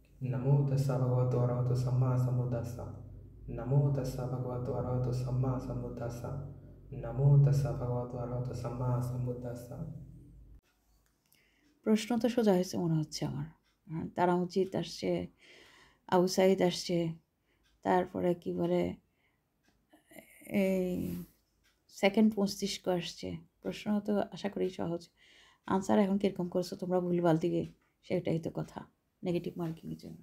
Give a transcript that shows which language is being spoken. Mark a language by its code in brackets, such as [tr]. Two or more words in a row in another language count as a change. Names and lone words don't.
[pi] नमो तस्सा भगवतो अरहतो सम्मा सम्बुद्धस्सा। नमो तस्सा भगवतो अरहतो सम्मा सम्बुद्धस्सा। नमो तस्सा भगवतो अरहतो सम्मा सम्बुद्धस्सा। [bn] প্রশ্ন তো সোজা হয়েছে মনে হচ্ছে আমার। তারামজিদ আসছে, আবু সাইদ আসছে, তারপরে কি বলে এই সেকেন্ড মস্তিষ্ক আসছে। প্রশ্ন তো আশা করি সহজ, আনসার এখন কীরকম করছো তোমরা ভুলভাল দিকে, সেটাই তো কথা, নেগেটিভ মার্কিংয়ের জন্য।